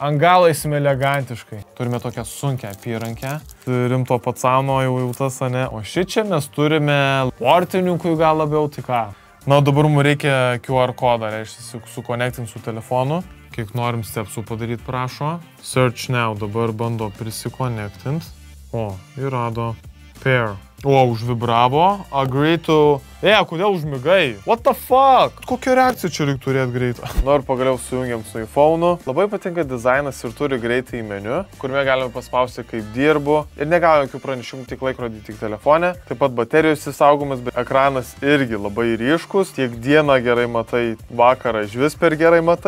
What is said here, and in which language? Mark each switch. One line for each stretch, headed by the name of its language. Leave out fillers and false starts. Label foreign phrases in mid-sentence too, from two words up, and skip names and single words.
Lithuanian: Ant galo eisime elegantiškai. Turime tokią sunkę apyrankę. Rimto pacano jau tas, ne. O šičia mes turime sportininkui gal labiau, tai ką? Na, dabar mums reikia QR kodą, reiškia, sukonektinti su telefonu. Kiek norim stepsų padaryti, prašo.
English: Search now,
Lithuanian: dabar bando prisikonektinti. O, ir rado. Pair. O, užvibravo.
English: Agree to
Lithuanian: Kodėl užmigai?
English: What the fuck?
Lithuanian: Kokią reakciją čia reikia turėti greitą? Ir pagaliau sujungiam su iPhone'u. Labai patinka dizainas ir turi greitą į meniu, kuriame galime paspausti, kaip dirbu. Ir negavome jokių pranešimų, tik laikrodį, tik telefone. Taip pat baterijos įsaugomas, bet ekranas irgi labai ryškus. Tiek dieną gerai matai, vakarą išvis per gerai matai.